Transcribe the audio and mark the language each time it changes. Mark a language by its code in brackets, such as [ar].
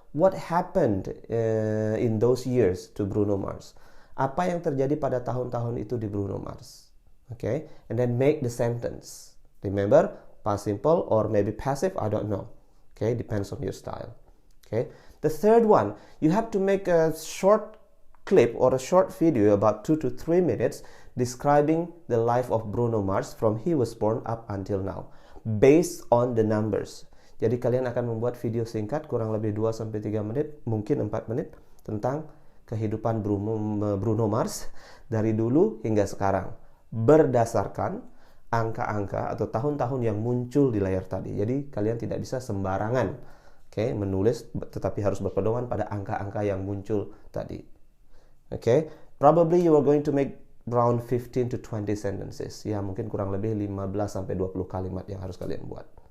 [en] What happened in those years to Bruno Mars? [id] Apa yang terjadi pada tahun-tahun itu di Bruno Mars? [en] And then make the sentence. Remember, past simple or maybe passive, I don't know. Depends on your style. The third one, you have to make a short clip or a short video about 2 to 3 minutes describing the life of Bruno Mars from he was born up until now, based on the numbers. [id] Jadi kalian akan membuat video singkat kurang lebih 2-3 menit, mungkin 4 menit, tentang kehidupan Bruno Mars dari dulu hingga sekarang, berdasarkan angka-angka atau tahun-tahun yang muncul di layar tadi. Jadi kalian tidak bisa sembarangan menulis, tetapi harus berpedoman pada angka-angka yang muncul tadi. [en] Probably you are going to make around 15 to 20 sentences. [id] Ya, mungkin kurang lebih 15-20 kalimat yang harus kalian buat.